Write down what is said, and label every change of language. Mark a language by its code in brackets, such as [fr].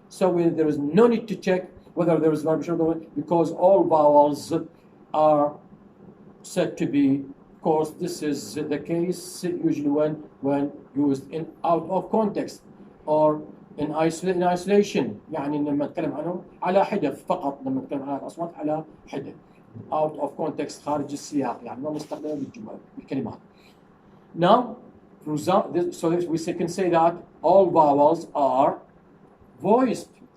[en] So there is no need to check whether there is vibration, because all vowels are said to be, of course, this is the case usually when used in out of context or in isolation. [ar] يعني لما نتكلم عنهم على حدة فقط، لما نتكلم عن الأصوات على حدة [en] out of context، [ar] خارج السياق، يعني ما نستخدمها بالكلمات. [en] Now, so we can say that all vowels are voiced.